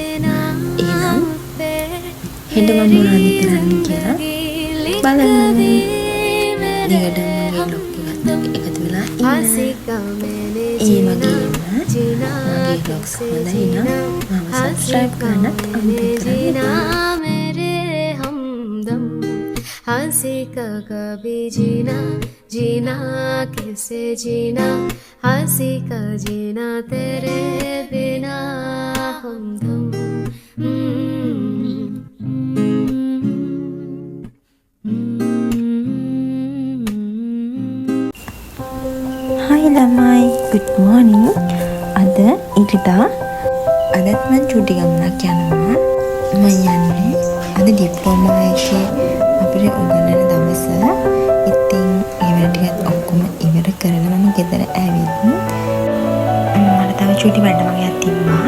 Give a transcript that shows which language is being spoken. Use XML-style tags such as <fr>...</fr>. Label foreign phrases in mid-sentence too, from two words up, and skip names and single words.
<si>එහෙනම් හෙට මම මොනවද කරන්නේ කියලා බලන්න. දිගටම මගේ vlog එකත් එකතු වෙලා ඉන්න. ඒ වගේම මගේ vlogs හොඳයි නම් මම subscribe කරන්නත් අමතක කරන්න.</si> <hi>मेरे हमदम हंसी का कभी जीना जीना कैसे जीना हंसी का जीना तेरे बिना हमदम</hi> <en>Hi lamai, good morning.</en> <si>අද ඉරිදා අදත් මම චුටි ගමනක් යනවා. මම යන්නේ අද ඩිප්ලෝමා එකේ අපිට උගන්වන දවස. ඉතින් ඒ වැඩ ටිකත් ඔක්කොම ඉවර කරලා මම ගෙදර ඇවිත් මට තව චුටි වැඩ වගේක් තිබ්බා.</si>